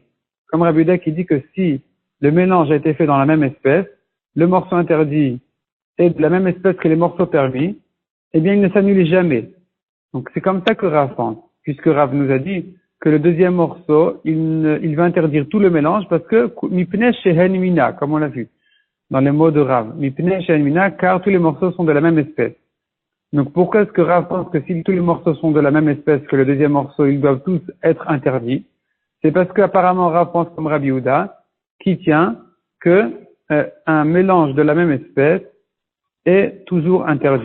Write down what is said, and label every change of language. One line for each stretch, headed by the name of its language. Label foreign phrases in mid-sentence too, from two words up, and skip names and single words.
French: Comme Rabbi Yehuda qui dit que si le mélange a été fait dans la même espèce, le morceau interdit est de la même espèce que les morceaux permis, eh bien il ne s'annule jamais. Donc c'est comme ça que Rav pense, puisque Rav nous a dit que le deuxième morceau, il va interdire tout le mélange parce que
Hebrew: מפני שהן מינא,
French: comme on l'a vu dans les mots de Rav.
Hebrew: מפני שהן מינא,
French: car tous les morceaux sont de la même espèce. Donc pourquoi est-ce que Rav pense que si tous les morceaux sont de la même espèce que le deuxième morceau, ils doivent tous être interdits? C'est parce qu'apparemment Rav pense comme Rabbi Yehuda, qui tient que un mélange de la même espèce est toujours interdit.